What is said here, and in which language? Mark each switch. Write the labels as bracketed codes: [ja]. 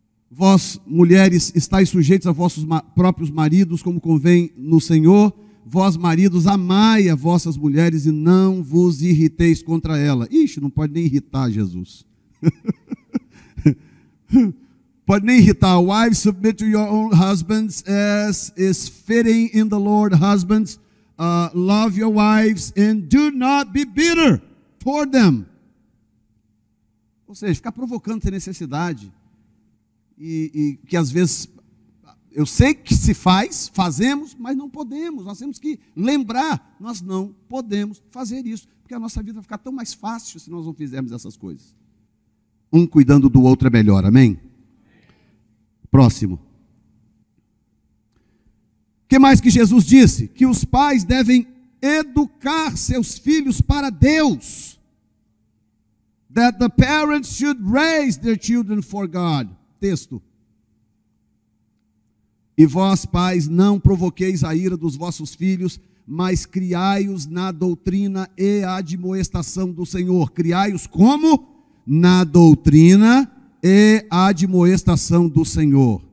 [pt] Vós, mulheres, estáis sujeitos a vossos próprios maridos, como convém no Senhor. Vós, maridos, amai a vossas mulheres e não vos irriteis contra ela. Ixi, não pode nem irritar Jesus. Pode nem irritar. [en] Wives, submit to your own husbands as is fitting in the Lord. Husbands, love your wives and do not be bitter for them. [pt] Ou seja, ficar provocando ter necessidade e que às vezes Eu sei que se faz, fazemos, mas não podemos. Nós temos que lembrar, nós não podemos fazer isso, porque a nossa vida vai ficar tão mais fácil se nós não fizermos essas coisas. Um cuidando do outro é melhor, amém? Próximo. O que mais que Jesus disse? Que os pais devem educar seus filhos para Deus. [en] That the parents should raise their children for God. [pt] Texto. E vós, pais, não provoqueis a ira dos vossos filhos, mas criai-os na doutrina e admoestação do Senhor. Criai-os como? Na doutrina e admoestação do Senhor.